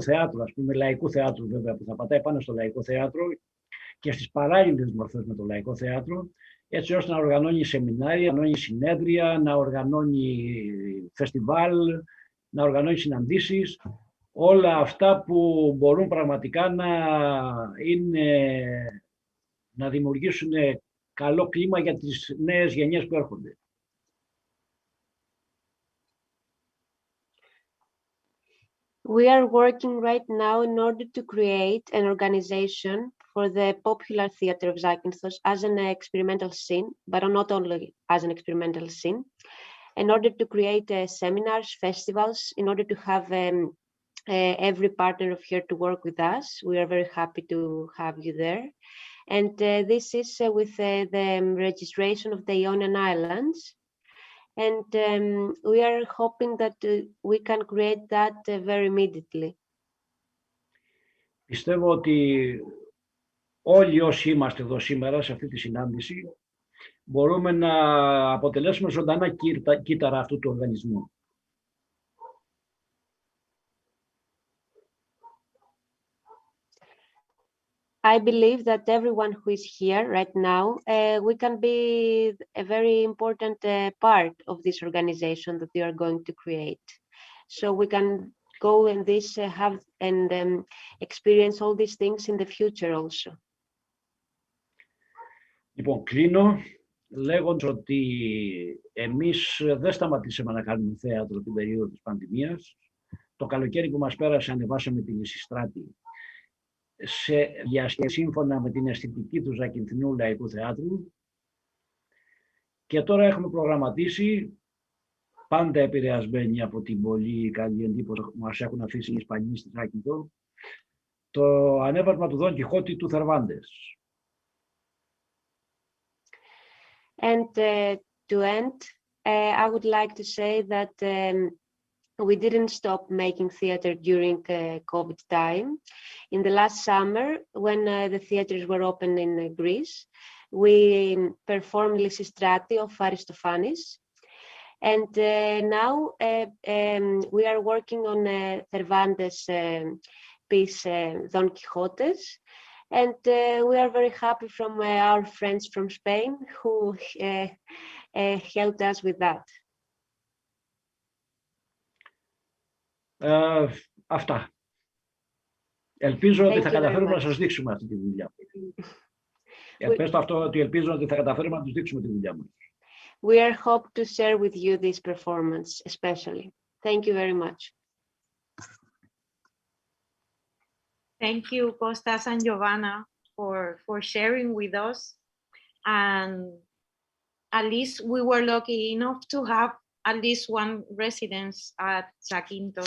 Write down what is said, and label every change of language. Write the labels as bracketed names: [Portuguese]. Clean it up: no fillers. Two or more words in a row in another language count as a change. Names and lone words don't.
[Greek] θεάτρου, ας πούμε, λαϊκού θεάτρου βέβαια, που θα πατάει πάνω στο λαϊκό θέατρο και στις παράλληλες μορφές με το λαϊκό θέατρο, έτσι ώστε να οργανώνει σεμινάρια, να οργανώνει συνέδρια, να οργανώνει φεστιβάλ, να οργανώνει συναντήσεις, όλα αυτά που μπορούν πραγματικά να δημιουργήσουν καλό κλίμα για τις νέες γενιές που έρχονται. [English] We are working right now in order to create an organization for the popular theater of Zakynthos as an experimental scene, but not only as an experimental scene, in order to create seminars, festivals, in order to have every partner of here to work with us. We are very happy to have you there. And this is with the registration of the Ionian Islands. And we are hoping that we can create that very immediately. [Greek] Πιστεύω ότι όλοι όσοι είμαστε εδώ σήμερα σε αυτή τη συνάντηση μπορούμε να αποτελέσουμε ζωντανά κύτταρα αυτού του οργανισμού. [English] I believe that everyone who is here right now, we can be a very important part of this organization that we are going to create. So we can go and have and experience all these things in the future also. [Greek] Λοιπόν, κλείνω λέγοντας ότι εμείς δεν σταματήσαμε να κάνουμε θέατρο την περίοδο της πανδημίας. Το καλοκαίρι που μας πέρασε ανεβάσαμε τη Λυσιστράτη σε διασκευή σύμφωνα με την αισθητική του Ζακυνθινού Λαϊκού Θεάτρου και τώρα έχουμε προγραμματίσει, πάντα επηρεασμένοι από την πολύ καλή εντύπωση που μας έχουν αφήσει οι Ισπανοί στη Ζάκυνθο, το ανέβασμα του Δον Κιχώτη του Θερβάντες. [English] And to end, I would like to say that we didn't stop making theater during COVID time. In the last summer, when the theaters were open in Greece, we performed Lysistrati of Aristophanes. And now we are working on Cervantes' piece, Don Quixotes. And we are very happy from our friends from Spain who helped us with that. [Greek] Αυτά. Ελπίζω ότι θα καταφέρουμε να σας δείξουμε αυτή τη δουλειά. Πες το αυτό, ότι ελπίζω ότι θα καταφέρουμε να τους δείξουμε τη δουλειά μας. [English] We are hope to share with you this performance, especially. Thank you very much. Thank you, Kostas and Giovanna, for sharing with us. And at least we were lucky enough to have at least one residence at Zakynthos.